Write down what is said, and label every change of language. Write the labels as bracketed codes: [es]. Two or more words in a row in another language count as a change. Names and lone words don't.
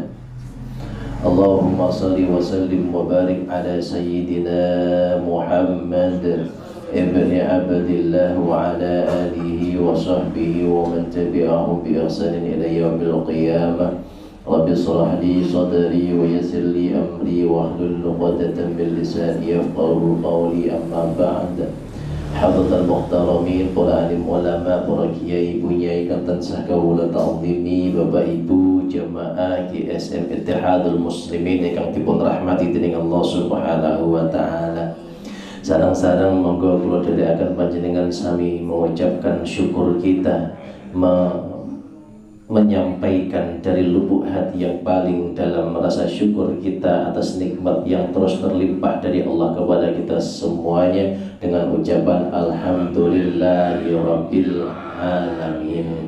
[ar] اللهم صل وسلم وبارك على سيدنا محمد بن عبد الله وعلى آله وصحبه ومن تبعهم بإحسان إلى يوم القيامة. رب اشرح لي صدري ويسر لي أمري واحلل عقدة من لساني يفقهوا قولي. أما بعد. حضرات المحترمين, [jv] para alim ulama, para kiai bunyai kang tansah kawula ta'zimi, Bapak Ibu jamaah GSM Ittihadul Muslimin ingkang dipun rahmati dening Allah [ar] سبحانه وتعالى. [jv] Sarang-sarang monggo kula dherekaken panjenengan sami [id] mengucapkan syukur kita, menyampaikan dari lubuk hati yang paling dalam rasa syukur kita atas nikmat yang terus terlimpah dari Allah kepada kita semuanya dengan ucapan [ar] الحمد لله رب العالمين.